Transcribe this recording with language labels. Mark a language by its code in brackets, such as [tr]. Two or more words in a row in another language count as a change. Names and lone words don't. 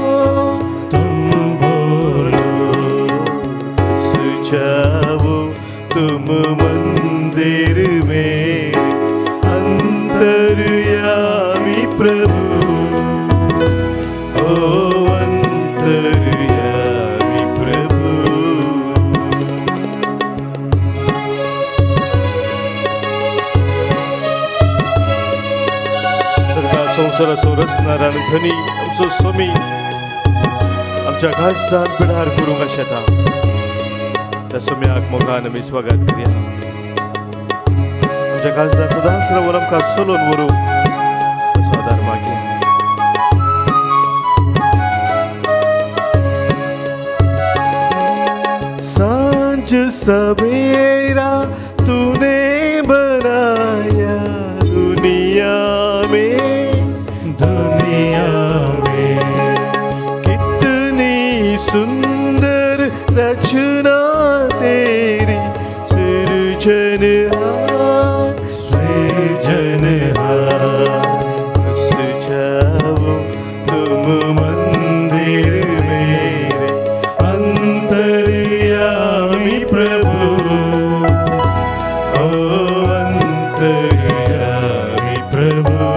[hi] जाओ तुम मंदिर में अंतरयामी प्रभु, ओ अंतरयामी प्रभु. [kok] सर्गा संसाराचो रचणारा आनी धनी आमचो स्वामी आमच्या खासात बिडार करूंक आशेता. त्या सोम्याक मोगान आमी स्वागत करुया. आमच्या खासदार सदांच रावून आमकां चलोवन व्हरूंक असो आदार मागया. [hi] सांझ सवेरा तूने बनाया दुनिया में कितनी सुंदर रचना तेरी, सृजनहार बस जाओ तुम मंदिर मेरे अंतरयामी प्रभु, ओ अंतरयामी प्रभु.